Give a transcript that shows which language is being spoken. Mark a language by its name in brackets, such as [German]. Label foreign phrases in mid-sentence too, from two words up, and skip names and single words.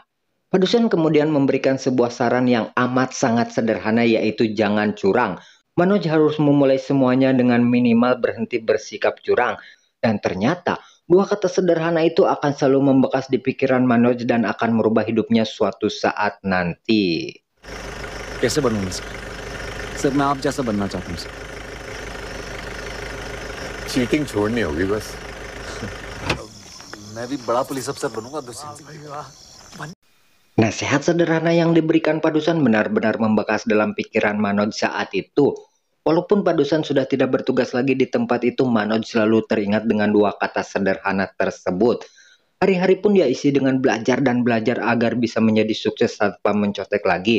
[Indonesian] Padusyan kemudian memberikan sebuah saran yang amat sangat sederhana yaitu jangan curang. Manoj harus memulai semuanya dengan minimal berhenti bersikap curang. Dan ternyata dua kata sederhana itu akan selalu membekas di pikiran Manoj dan akan merubah hidupnya suatu saat nanti. [Hindi] कैसे बनूंगा सर? सर मैं आप जैसा बनना चाहता हूँ सर। चीटिंग छोड़नी होगी बस। मैं भी बड़ा पुलिस अफसर बनूंगा दूसरी। [Indonesian] Nasihat sederhana yang diberikan Padusan benar-benar membekas dalam pikiran Manoj saat itu. Walaupun Padusan sudah tidak bertugas lagi di tempat itu, Manoj selalu teringat dengan dua kata sederhana tersebut. Hari-hari pun dia isi dengan belajar dan belajar agar bisa menjadi sukses tanpa mencontek lagi.